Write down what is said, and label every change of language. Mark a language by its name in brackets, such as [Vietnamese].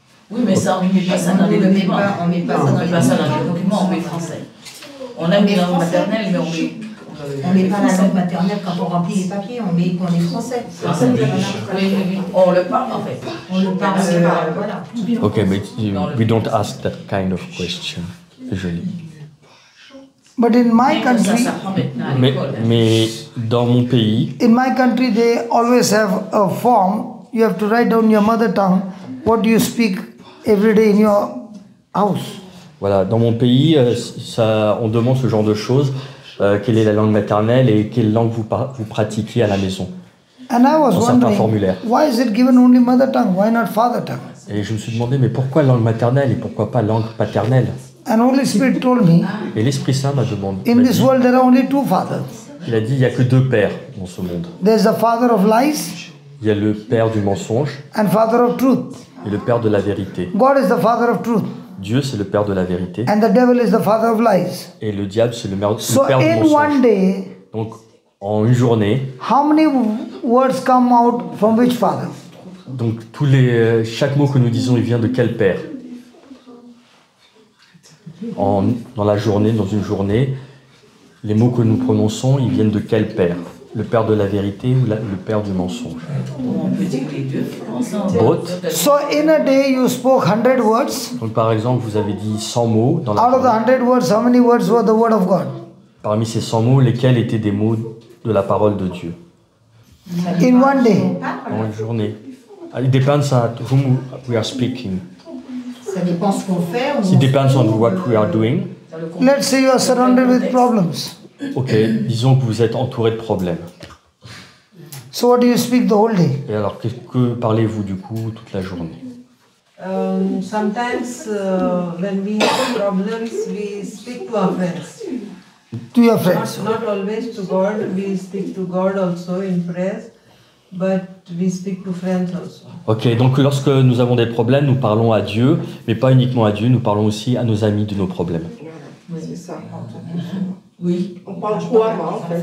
[French] Oui, mais ça, on ne met pas ça dans les documents. On met pas ça dans les documents, on met français. On a mis la langue maternelle, mais On met pas la langue maternelle quand on remplit les papiers, on met qu'on est français. Oui, on le parle en fait. On le parle, voilà. [English] Okay, but we don't ask that kind of question usually. But in my country, [French] Mais dans mon pays, [English] they always have a form. You have to write down your mother tongue. What do you speak every day in your house? [French] voilà, dans mon pays, on demande ce genre de choses. Quelle est la langue maternelle et quelle langue vous pratiquez à la maison? [English] And I was [French] Dans certains [English] wondering, [French] formulaires. [English] why is it given only mother tongue? Why not father tongue? [French] Et je me suis demandé, mais pourquoi langue maternelle et pourquoi pas langue paternelle? [English] And Holy Spirit told me, [French] Et l'Esprit Saint m'a demandé. [English] in this world there are only two fathers. [French] Il a dit, il n'y a que deux pères dans ce monde. [English] There's the father of lies [French] Il y a le père du mensonge [English] and father of truth. [French] et le père de la vérité. [English] God is the father of truth [French] Dieu, c'est le père de la vérité. [English] and the devil is the father of lies. [French] Et le diable, c'est le père [English] So [French] du [English] in [French] mensonge. [English] one day, [French] Donc, en une journée, [English] how many words come out from which father? [French] donc chaque mot que nous disons, il vient de quel père? Dans la journée, dans une journée, les mots que nous prononçons, ils viennent de quel père? Le père de la vérité ou le père du mensonge? On peut dire les deux ensemble. [English] Both. So in a day you spoke 100 words. [French] Donc par exemple, vous avez dit 100 mots. Dans la [English] Out of the [French] journée. [English] 100 words, how many words were the word of God? [French] Parmi ces 100 mots, lesquels étaient des mots de la parole de Dieu? [English] In one day. [French] Dans une journée. [English] It depends on whom we are speaking. [French] Ça dépend ce qu'on fait. [English] It depends on what we are doing. Let's say you are surrounded with problems. [French] Ok, disons que vous êtes entouré de problèmes. [English] So what do you speak the whole day? [French] Et alors, que parlez-vous du coup toute la journée? [English] Sometimes when we have problems, we speak to our friends. To your friends. Not always to God. We speak to God also in prayers, but we speak to friends also. [French] Ok, donc lorsque nous avons des problèmes, nous parlons à Dieu, mais pas uniquement à Dieu, nous parlons aussi à nos amis de nos problèmes. C'est ça. Oui. On parle couramment en fait.